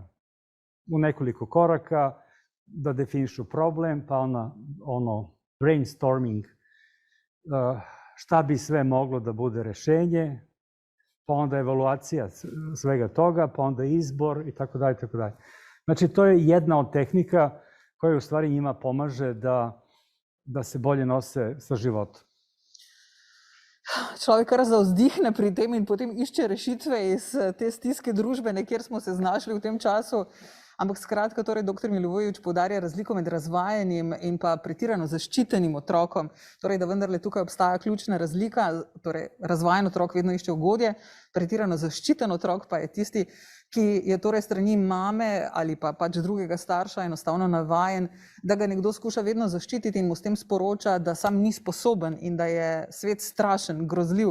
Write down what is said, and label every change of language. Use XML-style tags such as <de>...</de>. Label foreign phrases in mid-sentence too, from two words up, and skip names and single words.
<sr>U nekoliko koraka da definišu problem, pa ono brainstorming, šta bi sve moglo da bude rešenje, pa onda evaluacija svega toga, pa onda izbor i tako dalje, tako dalje. Znači, to je jedna od tehnika koja u stvari njima pomaže da se bolje nose sa životom.</sr> <sl>Človek kar zavzdihne pri tem in potem išče rešitve iz te stiske družbene, kjer smo se znašli v tem času. Ampak skratka, torej dr. Milivojević poudarja razliko med razvajenim in pa pretirano zaščitenim otrokom. Torej, da vendarle tukaj obstaja ključna razlika, torej razvajen otrok vedno išče ugodje, pretirano zaščiten otrok pa je tisti, ki je torej strani mame ali pa pač drugega starša enostavno navajen, da ga nekdo skuša vedno zaščititi in mu s tem sporoča, da sam ni sposoben in da je svet strašen, grozljiv.</sl>